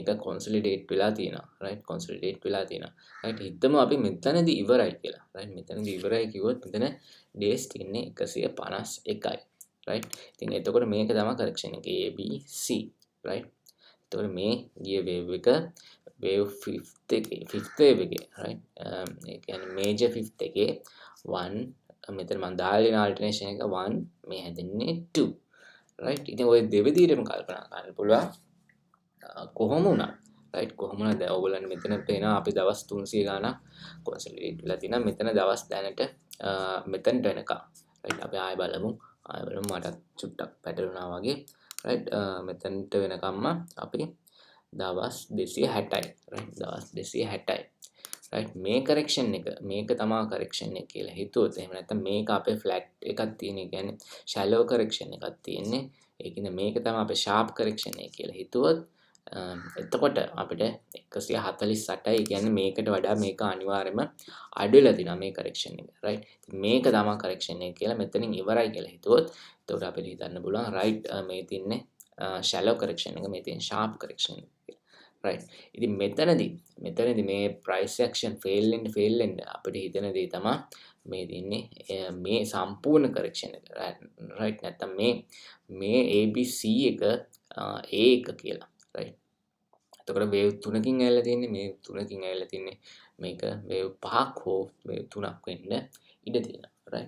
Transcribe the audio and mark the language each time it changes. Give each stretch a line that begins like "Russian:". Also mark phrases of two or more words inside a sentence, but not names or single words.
Sinhala: consolidate වෙලා තියෙනවා right consolidate වෙලා තියෙනවා right හිතමු අපි මෙතනදී ඉවරයි කියලා right මෙතනදී ඉවරයි කිව්වොත් මෙතන days තියෙන්නේ 151යි right ඉතින් එතකොට මේක තමයි correction එක A B C right එතකොට මේ ගිය wave එක
English: wave fifth wave
Sinhala: එකේ right ඒ කියන්නේ
English: major fifth
Sinhala: එකේ 1 මෙතන මම දාලා දෙන alternation එක 1 මේ හැදෙන්නේ 2 right ඉතින් ඔය දෙවිදිහටම කල්පනා කරන්න පුළුවන් කොහොම වුණත් right කොහොම වුණත් දැන් ඔයගොල්ලන් මෙතන පේනවා අපි දවස් 300 ගාණක් consolidate වෙලා තිනවා මෙතන දවස් දැනට මෙතනට එනකම් right අපි ආයෙ බලමු මට චුට්ටක් පැටලුණා වගේ right මෙතනට වෙනකම්ම අපි දවස් 260යි right දවස් 260යි right මේ correction එක මේක තමයි correction එක කියලා හිතුවොත් එහෙම නැත්නම් මේක අපේ flat එකක් තියෙන. ඒ කියන්නේ
English: shallow correction
Sinhala: එකක් තියෙන්නේ. ඒ කියන්නේ මේක තමයි අපේ
English: sharp correction
Sinhala: එක කියලා හිතුවොත් එතකොට අපිට 148යි කියන්නේ මේකට වඩා මේක අනිවාර්යයෙන්ම අඩු වෙලා තියෙනවා මේ correction එක right මේක තමයි correction එක කියලා මෙතනින් ඉවරයි කියලා හිතුවොත් එතකොට අපිට හිතන්න පුළුවන් right මේ තින්නේ
English: shallow correction
Sinhala: එක මේ තියෙන
English: sharp correction
Sinhala: එක right. ඉතින් මෙතනදී මේ
English: price action fail
Sinhala: වෙන්න අපිට හිතෙන දේ තමයි මේ දෙන්නේ මේ සම්පූර්ණ correction එක right නැත්තම් මේ ABC එක A එක කියලා right. එතකොට wave 3කින් ඇවිල්ලා තියෙන්නේ මේ 3කින් ඇවිල්ලා තින්නේ මේක wave 5ක් හෝ wave 3ක් වෙන්න ඉඩ තියෙනවා right.